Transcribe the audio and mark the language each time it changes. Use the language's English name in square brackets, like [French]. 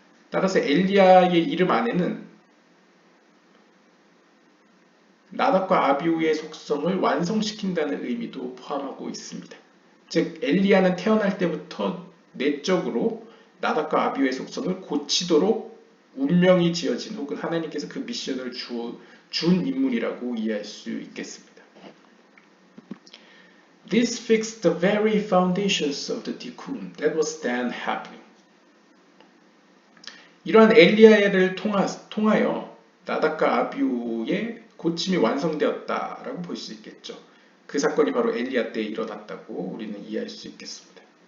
[Korean] 따라서 엘리야의 이름 안에는 나답과 아비후의 속성을 완성시킨다는 의미도 포함하고 있습니다. 즉 엘리야는 태어날 때부터 내적으로 나답과 아비후의 속성을 고치도록 운명이 지어진 혹은 하나님께서 그 미션을 준 인물이라고 이해할 수 있겠습니다. [English] This fixed the very foundations of the tikkun that was then happening. [Korean] 이러한 엘리야를 통하여 나답과 아비후의 고침이 완성되었다라고 볼 수 있겠죠. 그 사건이 바로 엘리야 때에 일어났다고 우리는 이해할 수 있겠습니다.